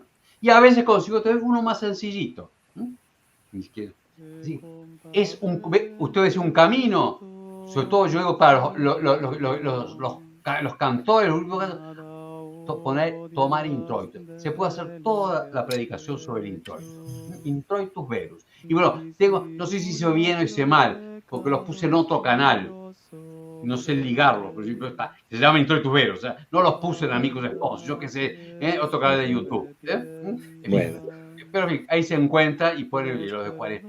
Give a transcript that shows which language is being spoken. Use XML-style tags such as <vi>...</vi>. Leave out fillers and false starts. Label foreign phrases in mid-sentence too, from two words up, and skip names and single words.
<es>Y a veces consigo tener uno más sencillito. Sí. Usted dice un camino, sobre todo yo digo para los cantores, tomar introito. Se puede hacer toda la predicación sobre el introito. Introitus Verus. Y bueno, no sé si hice bien o hice mal, porque los puse en otro canal. No sé ligarlo, por ejemplo, se llama Introitus Verus. O sea, no los puse en Amigos Esposos, yo que sé, otro canal de YouTube. Bueno. Pero en fin, ahí se encuentra y pone los de Cuaresma.</es>